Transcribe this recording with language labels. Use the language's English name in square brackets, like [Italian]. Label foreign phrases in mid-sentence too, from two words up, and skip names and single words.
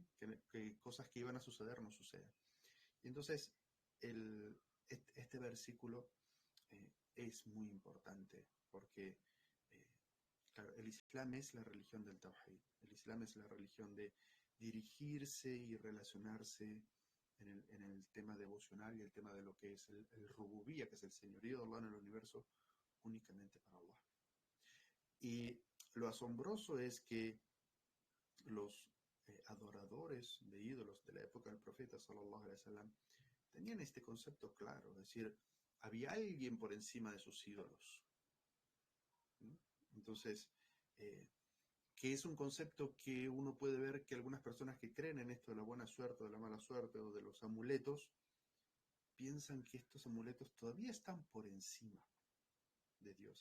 [Spanish] Que cosas que iban a suceder no sucedan. Y entonces, este versículo es muy importante porque, claro, el Islam es la religión del Tawhid, el Islam es la religión de dirigirse y relacionarse en el tema devocional y el tema de lo que es el rububía, que es el señorío de Allah en el universo, únicamente para Allah. Y lo asombroso es que los adoradores de ídolos de la época del profeta [Arabic] صلى الله عليه وسلم [Spanish] tenían este concepto claro, es decir, había alguien por encima de sus ídolos. ¿Sí? Entonces, que es un concepto que uno puede ver que algunas personas que creen en esto de la buena suerte o de la mala suerte o de los amuletos, piensan que estos amuletos todavía están por encima de Dios.